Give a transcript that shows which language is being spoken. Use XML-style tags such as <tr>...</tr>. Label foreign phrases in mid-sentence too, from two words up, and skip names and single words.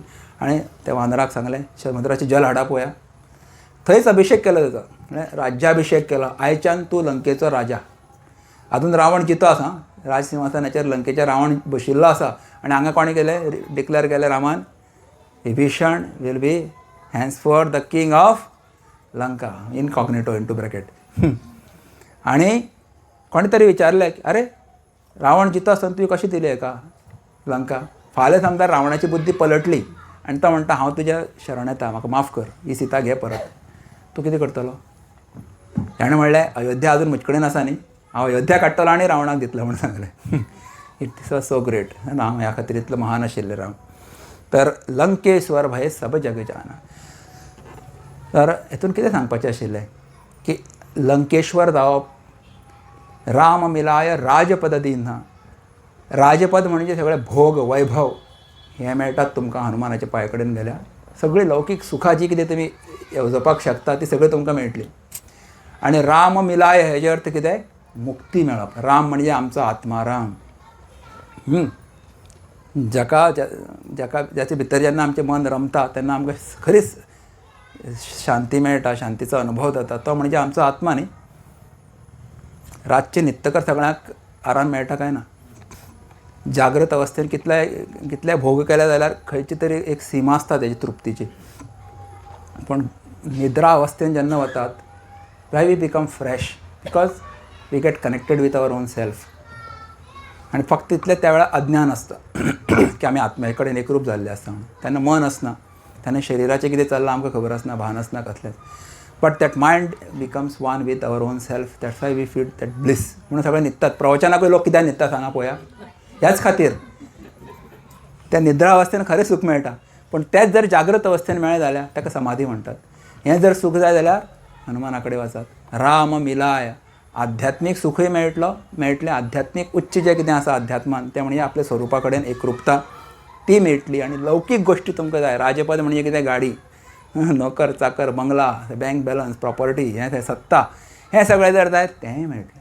<kok>आनी त्या वानराक सांगलें समुद्राची जल हाडा पळोवया. थंयच अभिषेक केलो ताचो, म्हणजे राज्याभिषेक केलो. आयच्यान तूं लंकेचो राजा. आजून रावण जितो आसा, राजसिंहासनाचेर लंकेचेर रावण बशिल्लो आसा. आनी हांगा कोणें केलें, डिक्लेअर केलें रामान,</kok> <en>Vibhishan will be henceforth the king of Lanka, incognito into bracket.</en> <kok>आनी कोणे तरी विचारलें अरे रावण जितो आसतना तुवें कशी दिली हेका लंका. फाल्यां समजा रावणाची बुद्धी पलटली आनी तो म्हणटा हांव तुज्या शरण येता, म्हाका माफ कर, ही सीता घे परत, तूं कितें करतलो. ताणें म्हणलें अयोध्या आजून म्हजे कडेन आसा न्ही, हांव अयोध्या काडटलो आनी रावणाक दितलो म्हणून सांगलें.</kok> <en>It's so great.</en> <kok>राम ह्या खातीर इतलो महान आशिल्लें राम.</kok> <awa>तर लंकेश्वर भय सब जग जाना.</awa> <kok>तर हेतून कितें सांगपाचें आशिल्लें की लंकेश्वर जावप,</kok> <awa>राम मिलाय राजपद दीन्हा.</awa> <kok>राजपद म्हणजे सगळें भोग वैभव हें मेळटात तुमकां हनुमानाच्या पांया कडेन गेल्यार. सगळीं लौकीक सुखां जी कितें तुमी येवजोवपाक शकता ती सगळीं तुमकां मेळटली. आनी राम मिलाय हेजे अर्थ कितें, मुक्ती मेळप. राम म्हणजे आमचो आत्माराम. जाचे भितर जेन्ना आमचें मन रमता तेन्ना आमकां खरीच शांती मेळटा, शांतीचो अनुभव जाता. तो म्हणजे आमचो आत्मा न्ही. रातचे न्हिदतकर सगळ्यांक आराम मेळटा काय ना. जागृत अवस्थेन कितले भोग केले जाल्यार खंयची तरी एक सीमा आसता तेजी तृप्तीची. पण निद्रा अवस्थेन जेन्ना वतात</kok> <en>why we become fresh, because we get connected with our own self.</en> <kok>आनी फक्त तितलें त्या वेळार अज्ञान आसता की आमी आत्म्या कडेन एकरूप जाल्ले आसता म्हणून. तेन्ना मन आसना, ताणें शरिराचें कितें चल्लां आमकां खबर आसना, भान आसना कसलेंच.</kok> <en>But that mind becomes one with our own self, that's why we feel that bliss.</en> <kok>म्हणून सगळे न्हिदतात. प्रवचनाकूय लोक कित्याक न्हिदता सांगा पळोवया. ह्याच खातीर त्या निद्रा अवस्थेन खरें सूख मेळटा. पण तेच जर जागृत अवस्थेन मेळ्ळें जाल्यार ताका समाधी म्हणटात. हें जर सूख जाय जाल्यार हनुमाना कडेन वचात.</kok> <awa>राम मिलाय,</awa> <kok>आध्यात्मीक सुखूय मेळटलें. आध्यात्मीक उच्च जें कितें आसा अध्यात्मान तें म्हणजे आपल्या स्वरुपा कडेन एकरूपता ती मेळटली. आनी लौकीक गोश्टी तुमकां जाय. राजपद म्हणजे कितें, गाडी, नोकर चाकर, बंगला,</kok> <en>bank balance,</en> <kok>प्रॉपर्टी, हें थंय सत्ता, हें सगळें जर जाय तेंय मेळटलें.</kok>